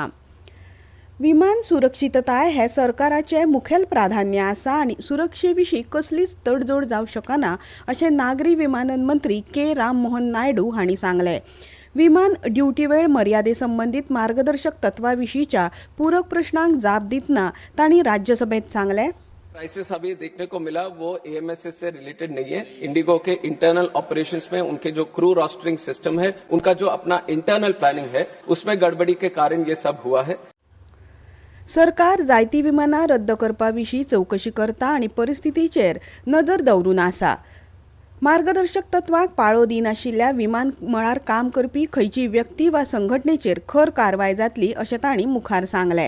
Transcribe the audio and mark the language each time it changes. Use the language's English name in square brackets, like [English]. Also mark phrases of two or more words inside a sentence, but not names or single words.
[Konkani] विमान सुरक्षितताय हे सरकाराचें मुखेल प्राधान्य आसा आनी सुरक्षे विशीं कसलीच तडजोड जावंक शकना अशें नागरी विमानन मंत्री के. राम मोहन नायडू हांणी सांगलें. विमान ड्युटी वेळ मर्यादे संबंधित मार्गदर्शक तत्वाविशींच्या पूरक प्रश्नांक जाप दितना तांणी राज्यसभेत सांगलें. [Hindi] क्राइसिस अभी देखने को मिला वो एएमएसएस से रिलेटेड नहीं है. इंडिगो के [English] internal operations [Hindi] में उनके जो [English] crew rostering system [Hindi] है उनका जो अपना [English] internal planning [Hindi] है उसमें गड़बड़ी के कारण ये सब हुआ है. [Konkani] सरकार जायतीं विमानां रद्द करपा विशीं चवकशी करता आनी परिस्थितीचेर नदर दवरून आसा. मार्गदर्शक तत्वांक पाळो दिनाशिल्ल्या विमान मळार काम करपी खंयचीय व्यक्ती वा संघटनेचेर खर कारवाय जातली अशें तांणी मुखार सांगलें.